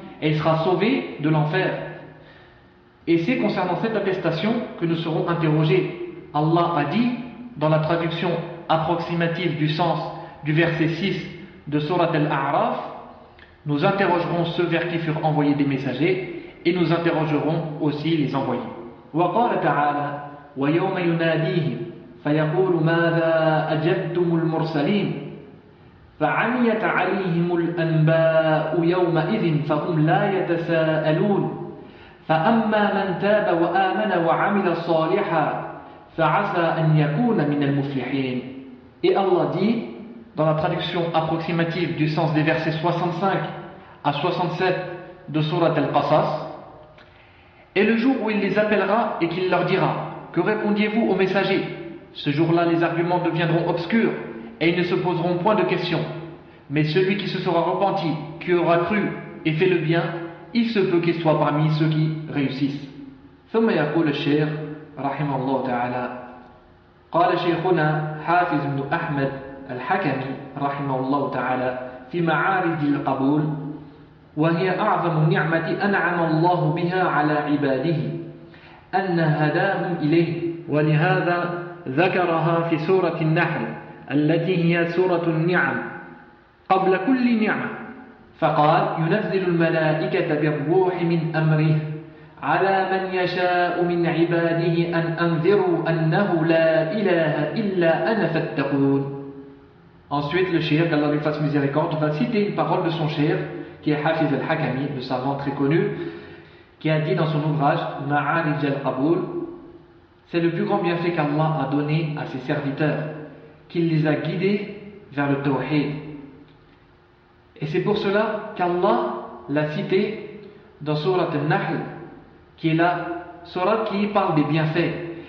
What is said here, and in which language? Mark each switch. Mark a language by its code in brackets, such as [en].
[fr] Et il sera sauvé de l'enfer. Et c'est concernant cette attestation que nous serons interrogés. Allah a dit, dans la traduction approximative du sens du verset 6 de Sourate Al-A'raf, Nous interrogerons ceux vers qui furent envoyés des messagers et nous interrogerons aussi les envoyés. [ar] وقال تعالى ويوم يناديهم فيقول ماذا أجبتم المرسلين فعميت عليهم الأنباء يومئذ فهم لا يتساءلون فأما من تاب وآمن وعمل صالحا فعسى أن يكون من المفلحين. [fr] Et Allah dit, dans la traduction approximative du sens des versets 65 à 67 de Sourate Al-Qasas, et le jour où il les appellera et qu'il leur dira, que répondiez-vous aux messagers? Ce jour-là, les arguments deviendront obscurs et ils ne se poseront point de questions. Mais celui qui se sera repenti, qui aura cru et fait le bien, il se peut qu'il soit parmi ceux qui réussissent. [ar] ثم يقول الشيخ رحمه الله تعالى قال شيخنا حافظ بن أحمد الحكمي رحمه الله تعالى في معارج القبول وهي أعظم نعمة أنعم الله بها على عباده أن هداهم إليه ولهذا ذكرها في سورة النحل التي هي سورة النعم قبل كل نعمة فقال ينزل الملائكة بالروح من أمره على من يشاء من عباده أن أنذروا أنه لا إله إلا أنا فاتقون. [fr] Ensuite, le cheikh, qu'Allah lui fasse miséricorde, va citer une parole de son cheikh, qui est Hafiz al-Hakami, le savant très connu, qui a dit dans son ouvrage « Ma'arij al-Qabul » « C'est le plus grand bienfait qu'Allah a donné à ses serviteurs, qu'il les a guidés vers le tawhid. » Et c'est pour cela qu'Allah l'a cité dans Sourate al-Nahl, qui est la sourate qui parle des bienfaits.